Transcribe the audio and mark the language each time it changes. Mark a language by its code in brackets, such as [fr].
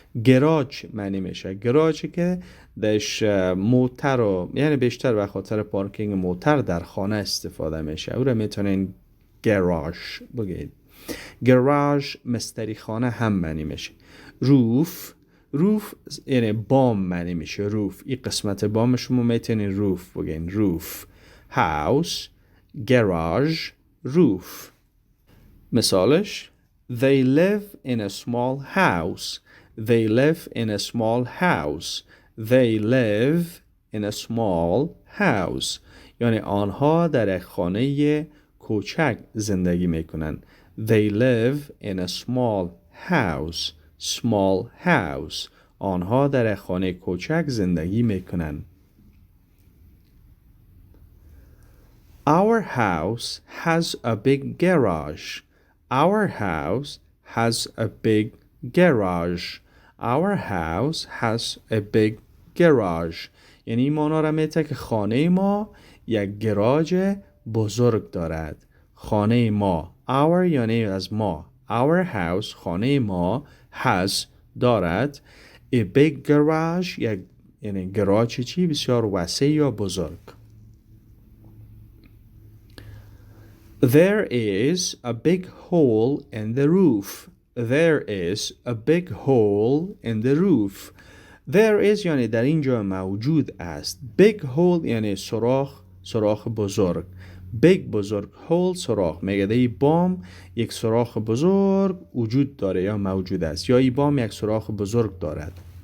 [fa] گراج معنی میشه. گراج که دش موتر رو یعنی بیشتر به خاطر پارکینگ موتر در خانه استفاده میشه، او رو میتونین گراژ بگید. گراژ مستری خانه هم معنی میشه. روف یعنی بام معنی میشه. روف این قسمت بام شما میتونین روف بگین. روف. house garage roof. [en] مثالش They live in a small house. They live in a small house. They live in a small house. [fa] یعنی آنها در یک خانه کوچک زندگی میکنن. [en] They live in a small house. Small house. [fa] آنها در یک خانه کوچک زندگی میکنن. [en] Our house has a big garage. Our house has a big garage. Our house has a big garage. [fa] یعنی مانا را میته که خانه ما یک گراژ بزرگ دارد. خانه ما our یعنی از ما. [en] Our house [fa] خانه ما has دارد [en] a big garage [fa] یعنی گراژ چی بسیار وسیع یا بزرگ. [en] There is a big hole in the roof. There is a big hole in the roof. There is [fa] یعنی در اینجا موجود است. [en] Big hole [fa] یعنی سوراخ بزرگ. Big بزرگ hole سوراخ. میگه ای بام یک سوراخ بزرگ وجود داره یا موجود است یا ای بام یک سوراخ بزرگ دارد.